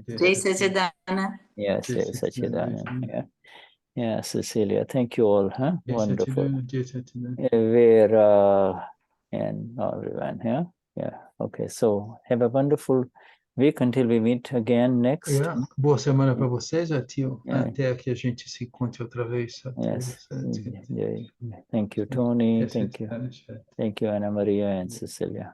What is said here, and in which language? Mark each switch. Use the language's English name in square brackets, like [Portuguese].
[English] Jai Satchidana. Yes, Jai Satchidanand. Yeah, Cecilia, thank you all, huh? Wonderful. Vera and everyone, yeah. Okay, so have a wonderful week until we meet again next. Yeah. [Portuguese] Boa semana para vocês, tio. Até que a gente se encontre outra vez. [English] Yes. Thank you, Tony. Thank you. Thank you, Ana Maria and Cecilia.